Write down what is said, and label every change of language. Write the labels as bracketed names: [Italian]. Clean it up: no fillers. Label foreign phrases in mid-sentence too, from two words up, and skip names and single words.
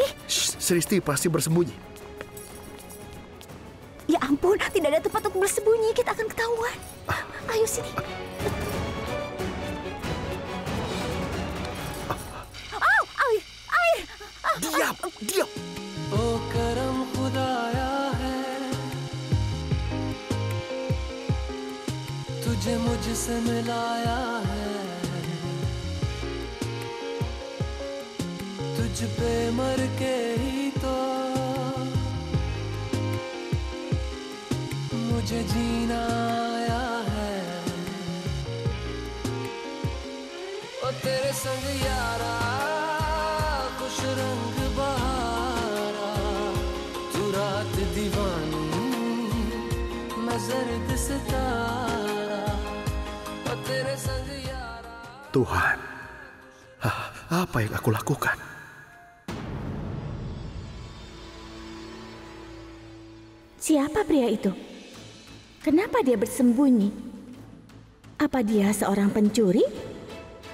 [Indonesian] Sristi pasti bersembunyi. Ya ampun, tidak ada tempat untuk bersembunyi. Kita akan ketahuan. Ayo sini. Oh, air, air. Diam, diam. [Hindi] ओ करम खुदाया है, तुझे मुझसे मिलाया है, तुझ पे मर के ही तो मुझे जीना आया है, ओ तेरे संग यारा खुश रंग बहारा, तू रात दीवानी मैं जर्द सितारा, ओ तेरे संग यारा. [Indonesian] Tuhan, apa yang aku lakukan? Siapa pria itu? Kenapa dia bersembunyi? Apa dia seorang pencuri?